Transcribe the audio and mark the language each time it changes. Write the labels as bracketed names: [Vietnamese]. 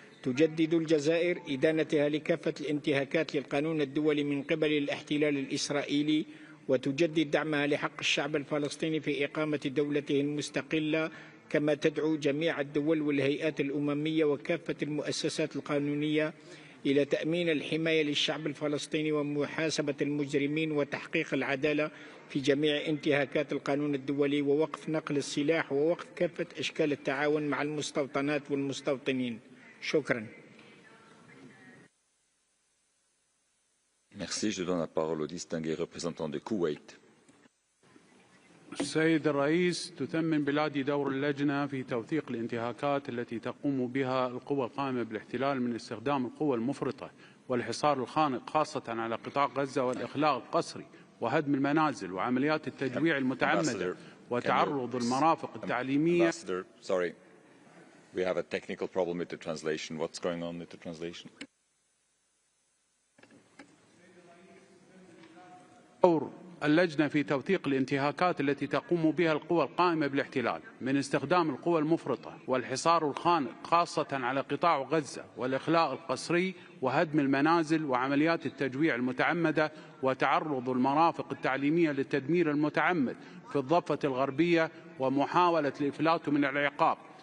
[Arabic] تجدد الجزائر إدانتها لكافة الانتهاكات للقانون الدولي من قبل الاحتلال الإسرائيلي، وتجدد دعمها لحق الشعب الفلسطيني في إقامة دولته المستقلة، كما تدعو جميع الدول والهيئات الأممية وكافة المؤسسات القانونية إلى تأمين الحماية للشعب الفلسطيني ومحاسبة المجرمين وتحقيق العدالة في جميع انتهاكات القانون الدولي، ووقف نقل السلاح ووقف كافة أشكال التعاون مع المستوطنات والمستوطنين. شكرا. [French] Merci. Je donne la parole au distingué représentant de Koweït. [Arabic] السيد الرئيس، تثمن بلادي دور اللجنة في توثيق الانتهاكات التي تقوم بها القوى القائمة بالاحتلال من استخدام القوى المفرطة والحصار الخانق خاصة على قطاع غزة والإخلاء القسري وهدم المنازل وعمليات التجويع المتعمدة وتعرض المرافق التعليمية. [English] Sorry, we have a technical problem with the translation. What's going on with the translation? [Arabic] دور اللجنة في توثيق الانتهاكات التي تقوم بها القوى القائمة بالاحتلال من استخدام القوى المفرطة والحصار الخانق خاصة على قطاع غزة والإخلاء القسري وهدم المنازل وعمليات التجويع المتعمدة وتعرض المرافق التعليمية للتدمير المتعمد في الضفة الغربية ومحاولة الإفلات من العقاب.